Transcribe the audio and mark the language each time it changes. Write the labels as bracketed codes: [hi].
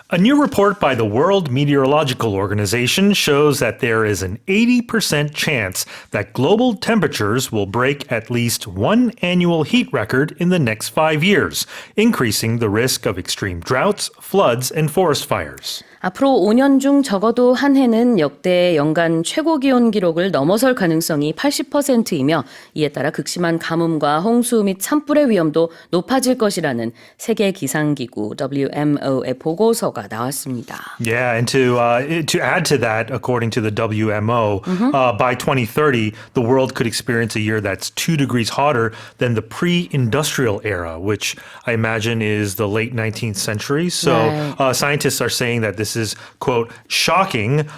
[en] A new report by the World Meteorological Organization shows that there is an 80% chance that global temperatures will break at least one annual heat record in the next 5 years, increasing the risk of extreme droughts, floods, and forest fires. [ko] 앞으로 5년 중 적어도 한 해는 역대 연간 최고 기온 기록을 넘어설 가능성이 80%이며 이에 따라 극심한 가뭄과 홍수 및 산불의 위험도 높아질 것이라는 세계기상기구 WMO의 보고서가 나왔습니다. [en] Yeah, and to add to that, according to the WMO, by 2030, the world could experience a year that's 2 degrees hotter than the pre-industrial era, which I imagine is the late 19th century. So scientists are saying that this is, quote, shocking.